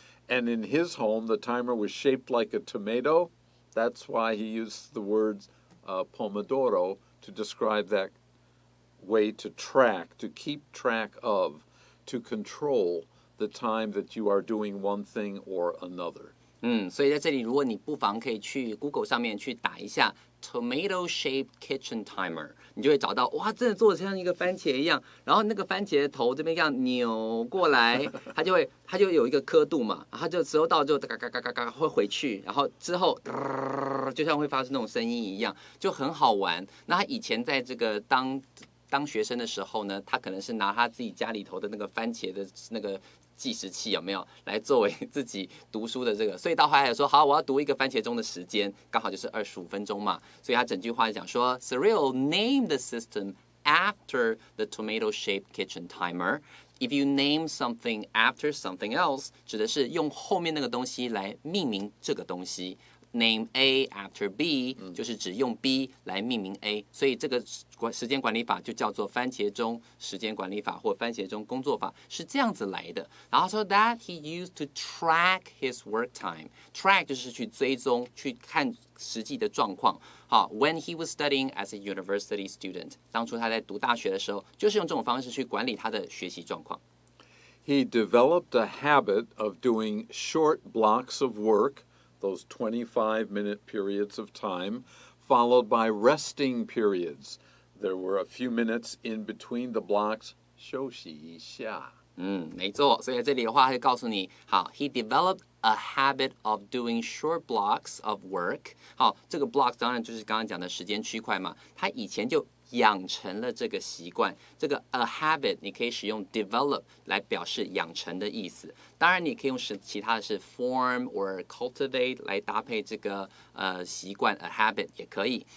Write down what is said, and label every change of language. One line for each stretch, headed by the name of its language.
English: And in his home, the timer was shaped like a tomato. That's why he used the words Pomodoro to describe that way to track, to keep track of, to control the time that you are doing one thing or another.
Chinese: 所以在这里，如果你不妨可以去 Google 上面去打一下
English: tomato-shaped kitchen timer，
Chinese: 你就会找到，哇，真的做的像一个番茄一样。然后那个番茄的头这边这样扭过来，它就有一个刻度嘛，然后就时候到就嘎嘎嘎嘎嘎会回去，然后之后就像会发出那种声音一样，就很好玩。那他以前在这个当学生的时候呢，他可能是拿他自己家里头的那个番茄的那个计时器有没有来作为自己读书的这个，所以到后来说好，我要读一个番茄钟的时间，刚好就是25分钟嘛，所以他整句话讲说
English: Cyril named the system after the tomato-shaped kitchen timer. If you name something after something else，
Chinese: 指的是用后面那个东西来命名这个东西。
English: Name A after B，
Chinese: 就是指用 B 来命名 A， 所以这个时间管理法就叫做番茄钟时间管理法或番茄钟工作法，是这样子来的。然后说
English: that he used to track his work time，
Chinese: track 就是去追踪、去看实际的状况。好 ，
English: when he was studying as a university student，
Chinese: 当初他在读大学的时候，就是用这种方式去管理他的学习状况。
English: He developed a habit of doing short blocks of work.Those 25-minute periods of time, followed by resting periods. There were a few minutes in between the blocks.
Chinese: 休息一下。没错，所以在这里的话会告诉你，好 ，
English: he developed a habit of doing short blocks of work。
Chinese: 好，这个 block 当然就是刚刚讲的时间区块嘛，他以前就养成了这个习惯。这个 a habit 你可以使用 develop 来表示养成的意思。当然，你可以用其他的是
English: form or cultivate
Chinese: 来搭配这个习惯 a habit 也可以。